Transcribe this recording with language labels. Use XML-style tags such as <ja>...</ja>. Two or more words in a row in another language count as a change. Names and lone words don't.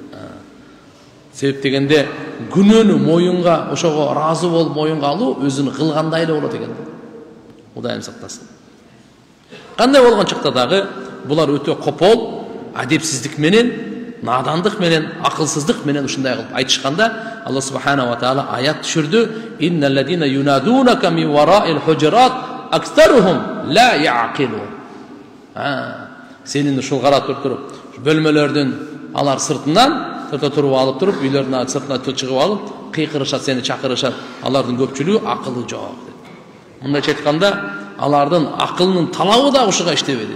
<ky>Себеп дегенде күнөөнү моюнга, ошого разы болуп моюнга алуу өзүнүн кылгандай эле болот экен. Кудайым сактасын. Кандай болгон чакта дагы булар өтө копол, адепсиздик менен, надандык менен, акылсыздык менен ушундай кылып айтышканда, Алла субханаху ва таала аят түшүрдү:</ky> <ar>"إن الذين ينادونك من وراء الحجرات أكثرهم لا يعقلون."</ar> <ky>Сенин ушул карап туруп, бөлмөлөрдүн алар сыртынан туруп алып туруп, үйлөрдүн сыртына чыгып алып, кыйкырышат, сени чакырышат. Алардын көпчүлүгү акылы жок деп. Мындайча айтканда, алардын акылынын талабы да ушуга иштебеди.</ky>